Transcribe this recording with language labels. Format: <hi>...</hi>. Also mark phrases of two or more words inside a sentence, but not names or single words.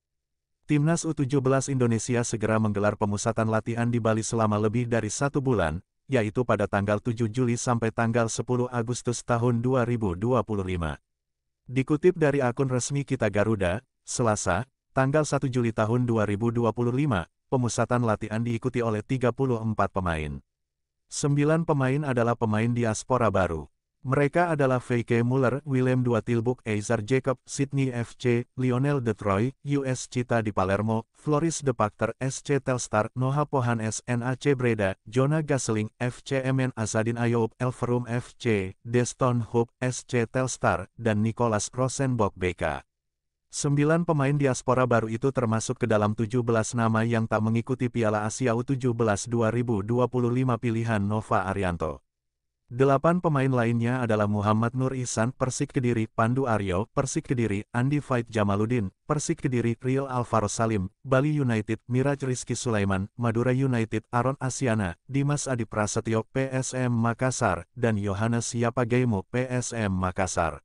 <id>Timnas U17 Indonesia segera menggelar pemusatan latihan di Bali selama lebih dari 1 bulan, yaitu pada tanggal 7 Juli sampai tanggal 10 Agustus tahun 2025. Dikutip dari akun resmi Kita Garuda, Selasa, tanggal 1 Juli tahun 2025, pemusatan latihan diikuti oleh 34 pemain. 9 pemain adalah pemain diaspora baru. Mereka adalah V.K. Muller, Willem II Tilburg, Eizer Jacob, Sydney FC, Lionel de Troy, US Cita di Palermo, Floris de Pakter, SC Telstar, Noah Pohanes, NAC Breda, Jonah Gasseling, FC Emmen, Azadin Ayoub, Elverum FC, Deston Hoop, SC Telstar, dan Nicolas Rosenborg BK. 9 pemain diaspora baru itu termasuk ke dalam 17 nama yang tak mengikuti Piala Asia U17 2025 pilihan Nova Arianto. 8 pemain lainnya adalah Muhammad Nur Ihsan, Persik Kediri, Pandu Aryo, Persik Kediri, Andi Fait Jamaluddin, Persik Kediri, Real Alvaro Salim, Bali United, Miraj Rizky Sulaiman, Madura United, Aron Asiana, Dimas Adi Prasetyo, PSM Makassar, dan Yohanes Yapagemo, PSM Makassar.</id>